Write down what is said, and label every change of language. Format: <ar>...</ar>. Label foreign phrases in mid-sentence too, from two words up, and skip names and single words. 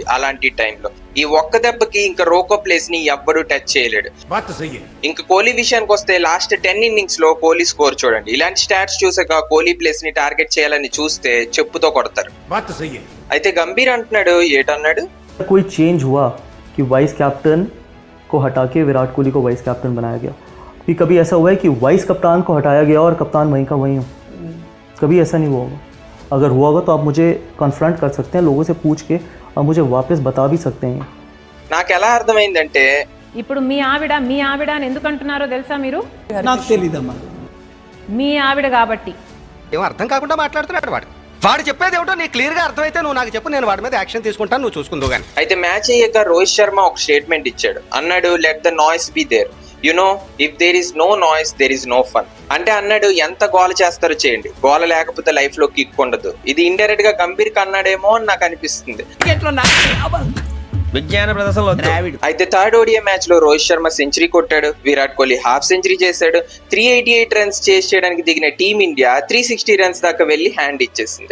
<te>అలాంటి టైంలో ఈ ఒక్క దెబ్బకి ఇంకా రోకో ప్లేస్ ని ఎవ్వరూ టచ్ చేయలేడు. ఇంకా కోహ్లీ విషయానికి వస్తే</te> <en>last 10 innings</en> <te>లో కోహ్లీ స్కోర్ చూడండి. ఇలాంటి స్టాట్స్ చూసాక కోహ్లీ ప్లేస్ ని టార్గెట్ చేయాలని చూస్తే చెప్పుతో కొడతారు. అయితే గంభీర్ అంటున్నాడు, ఏటన్నాడు,</te> <hi>कोई चेंज हुआ कि</hi> <en>vice captain</en> <hi>को हटा के विराट कोहली को</hi> <en>vice captain</en> <hi>बनाया गया? कि कभी ऐसा हुआ है कि वाइस कप्तान को हटाया गया और कप्तान वहीं का वहीं हो? कभी ऐसा नहीं हुआ होगा. अगर हुआ होगा तो आप मुझे कन्फ्रंट कर सकते हैं, लोगों से पूछ के आप मुझे वापस बता भी सकते हैं.</hi> <te>నాకు ఎలా అర్థమైందంటే, ఇప్పుడు మీ ఆవిడ అని ఎందుకు అంటున్నారో తెలుసా మీరు? నాకు తెలీదమ్మా. మీ ఆవిడ కాబట్టి ఏమో అర్థం కాకుండా మాట్లాడుతున్నాడు వాడు చెప్పేది ఏమిటో నీకు క్లియర్ గా అర్థమైతే నువ్వు నాకు చెప్పు, నేను వాడి మీద యాక్షన్ తీసుకుంటాను, నువ్వు చూసుకుందో గానీ. అయితే మ్యాచ్ అయ్యాక రోహిత్ శర్మ ఒక స్టేట్మెంట్ ఇచ్చాడు. అన్నాడు,</te> <en>Let the noise be there, you know if there is no noise there is no fun.</en> <te>అంటే అన్నాడు, ఎంత గోల చేస్తారో చేయండి, గోల లేకపోతే లైఫ్ లో కిక్ ఉండదు. ఇది ఇండైరెక్ట్ గా గంభీర్ కన్నాడేమో అని నాకు అనిపిస్తుంది. విజ్ఞాన ప్రదర్శనలో అయితే</te> <en>third ODI match</en> <te>లో రోహిత్ శర్మ సెంచరీ కొట్టాడు. విరాట్ కోహ్లీ</te> <en>half century</en> <te>చేశాడు. 388</te> <en>runs chase</en> <te>చేయడానికి దిగిన టీమిండియా 360 రన్స్ దాకా వెళ్లి హ్యాండ్ ఇచ్చేసింది.</te>